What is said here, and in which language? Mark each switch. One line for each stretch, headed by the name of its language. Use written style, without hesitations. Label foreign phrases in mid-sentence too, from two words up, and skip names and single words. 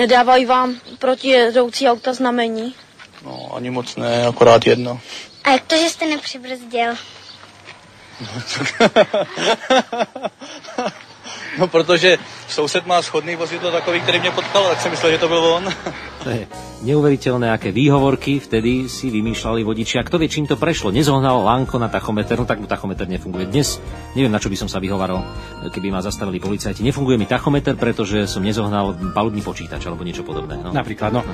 Czech: Nedávají vám protijedoucí auta znamení? No, ani moc ne, akorát jedno. A jak to, že jste nepřibrzdil? No, protože soused má schodný vozidlo takový, který mě potkal, tak jsem myslel, že to byl on.
Slovak: To je neuveriteľné, aké výhovorky vtedy si vymýšľali vodiči. A kto vie, čím to prešlo? Nezohnal Lanko na tachometer, no tak mu tachometer nefunguje. Dnes neviem, na čo by som sa vyhovaral, keby ma zastavili policajti. Nefunguje mi tachometer, pretože som nezohnal palubný počítač alebo niečo podobné. No. Napríklad, no.